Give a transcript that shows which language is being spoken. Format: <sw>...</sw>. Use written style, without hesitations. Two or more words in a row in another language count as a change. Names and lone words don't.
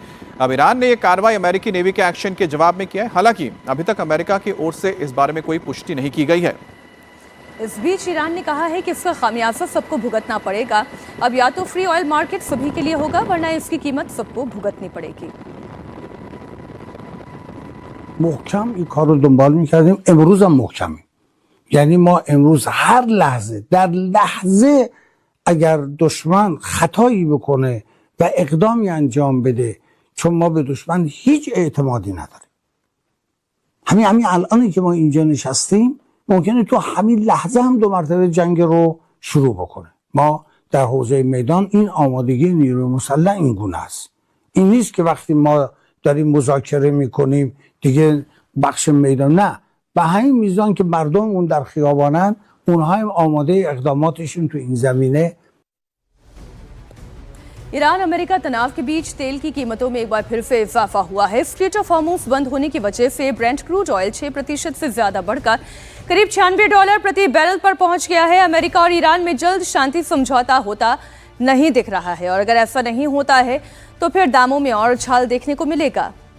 <hi>अब ईरान ने यह कार्रवाई अमेरिकी नेवी के एक्शन के जवाब में किया है। हालांकि अभी तक अमेरिका की ओर से इस बारे में कोई पुष्टि नहीं की गई है। इस बीच ईरान ने कहा है कि इसका खामियाजा सबको भुगतना पड़ेगा। अब या तो</hi> <en>free oil market</en> <hi>सभी के लिए होगा, वरना इसकी कीमत सबको भुगतनी पड़ेगी।</hi> <fa>محکم این کار رو دنبال میکردیم، امروز هم محکمیم. یعنی ما امروز هر لحظه در لحظه اگر دشمن خطایی بکنه و اقدامی انجام بده، چون ما به دشمن هیچ اعتمادی نداریم، همین الانی که ما اینجا نشستیم ممکنه تو همین لحظه هم 2 مرتبه جنگ رو شروع بکنه. ما در حوزه میدان این آمادگی نیروی مسلح این گونه است. این نیست که وقتی ما داریم مذاکره میکنیم دیگه بخش میدان، نه، به همین میزان که مردم اون در خیابانن اونها هم آماده اقداماتشون تو این زمینه.</fa> <hi>ईरान अमेरिका तनाव के बीच तेल की कीमतों में एक बार फिर से इजाफा हुआ है। स्ट्रेट ऑफ हॉर्मुज़ बंद होने की वजह से</hi> <en>Brent crude oil</en> <hi>6% से ज्यादा बढ़कर करीब $96 प्रति बैरल पर पहुंच गया है। अमेरिका और ईरान में जल्द शांति समझौता होता नहीं दिख रहा है और अगर ऐसा नहीं होता है तो फिर दामों में और उछाल देखने को मिलेगा।</hi>